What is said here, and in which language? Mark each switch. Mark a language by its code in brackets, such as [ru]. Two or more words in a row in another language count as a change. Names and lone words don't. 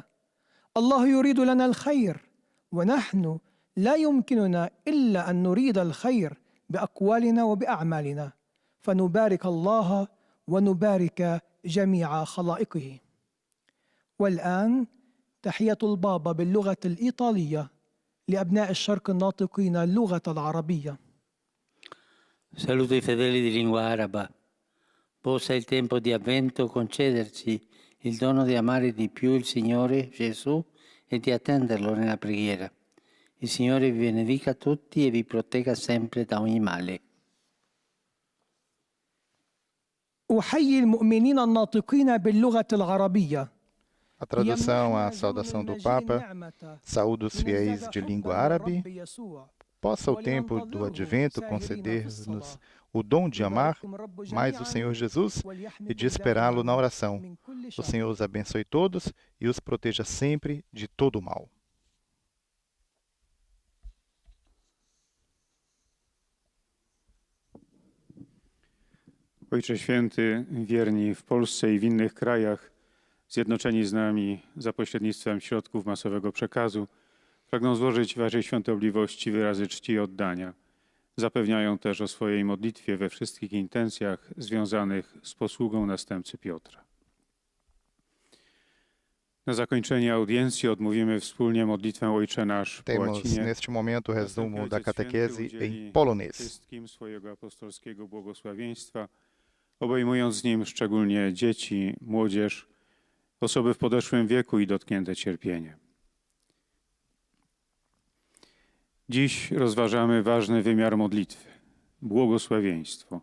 [ar] الله يريد لنا الخير، ونحن لا يمكننا إلا أن نريد الخير بأقوالنا وبأعمالنا، فنبارك الله ونبارك جميع خلائقه. والآن تحية البابا باللغة الإيطالية لأبناء الشرق الناطقين اللغة العربية. [it] Saluto i fedeli di lingua araba. Possa il tempo di Avvento concederci il dono di amare di più il Signore Gesù e di attenderlo nella preghiera. Il Signore vi benedica tutti e vi protegga sempre da ogni male. [ar] أحيي المؤمنين الناطقين باللغة العربية. [pt] A tradução, a saudação do Papa. Saúde os fiéis de língua árabe. Possa o tempo do Advento conceder-nos o dom de amar mais o Senhor Jesus e de esperá-lo na oração. O Senhor os abençoe todos e os proteja sempre de todo o mal. [pl] Ojcze Święty, wierni w Polsce i w innych krajach, zjednoczeni z nami za pośrednictwem środków masowego przekazu, pragną złożyć Waszej świątobliwości wyrazy czci i oddania. Zapewniają też o swojej modlitwie we wszystkich intencjach związanych z posługą następcy Piotra. Na zakończenie audiencji odmówimy wspólnie modlitwę Ojcze Nasz po [pt] Temos [pl] łacinie. [pt] neste momento o resumo da catequese em polonês. [pl] Wszystkim swojego apostolskiego błogosławieństwa, obejmując z nim szczególnie dzieci, młodzież, osoby w podeszłym wieku i dotknięte cierpieniem. Dziś rozważamy ważny wymiar modlitwy – błogosławieństwo.